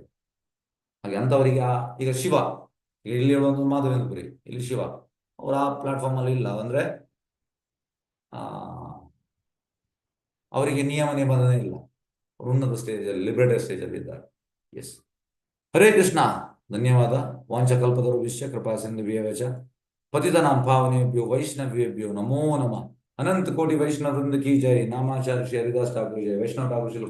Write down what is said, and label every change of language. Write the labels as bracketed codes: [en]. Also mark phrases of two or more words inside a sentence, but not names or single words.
[kn] ಹಾಗೆ ಅಂಥವರಿಗೆ ಈಗ ಶಿವ, ಇಲ್ಲಿ ಒಂದು ಮಾಧವೇಂದ್ರಪುರಿ, ಇಲ್ಲಿ ಶಿವ ಅವರ ಆ ಪ್ಲಾಟ್ಫಾರ್ಮ್ ಅಲ್ಲಿ ಇಲ್ಲ ಅಂದ್ರೆ ಅವರಿಗೆ ನಿಯಮ ನಿಬಂಧನೆ ಇಲ್ಲ, ಅವರು ಉನ್ನತ ಸ್ಟೇಜಲ್ಲಿ, ಲಿಬರೇಟೆಡ್ ಸ್ಟೇಜಲ್ಲಿ ಇದ್ದಾರೆ. ಎಸ್, ಹರೇ ಕೃಷ್ಣ. ಧನ್ಯವಾದ. [sa] ವಾಂಚಕಲ್ಪತರುಭ್ಯಶ್ಚ ಕೃಪಾ ಸಿಂಧುಭ್ಯೇವ ಚ ಪತಿತಾನಾಂ ಪಾವನೇಭ್ಯೋ ವೈಷ್ಣವೇಭ್ಯೋ ನಮೋ ನಮಃ. [hi] अनंत कोटि वैष्णव वृंद की जय. नामाचार्य श्री हरिदास ठाकुर जय. वैष्णव ठाकुर श्री